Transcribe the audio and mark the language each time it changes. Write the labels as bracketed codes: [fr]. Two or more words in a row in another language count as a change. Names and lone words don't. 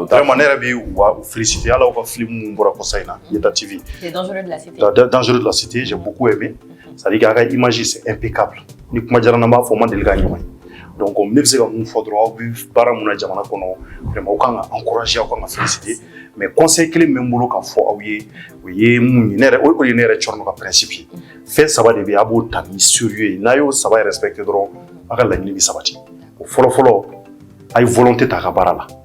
[bm] vraiment ne yɛrɛ bɛ u féliciter ala u ka film mun bɔra kɔsa in na Ɲɛta TV [fr] c'est dangereux de la cité dangereux de la cité j'ai beaucoup aimé c'est à dire [bm] k'a ka image [fr] c'est impeccable [bm] ni kuma diyara n na n b'a fɔ n ma deli k'a ɲɔgɔn ye donc ne bɛ se ka mun fɔ dɔrɔn aw bɛ baara mun na jamana kɔnɔ vraiment aw kan ka encourager aw kan ka féliciter [fr] mais conseil [bm] kelen bɛ n bolo ka fɔ aw ye o ye mun ye ne yɛrɛ o ye ne yɛrɛ Tchorno ka principe ye fɛn saba de bɛ yen a b'o ta ni sérieux ye n'a y'o saba respecté dɔrɔn a ka laɲini bɛ sabati o fɔlɔ-fɔlɔ a ye volonté ta a ka baara la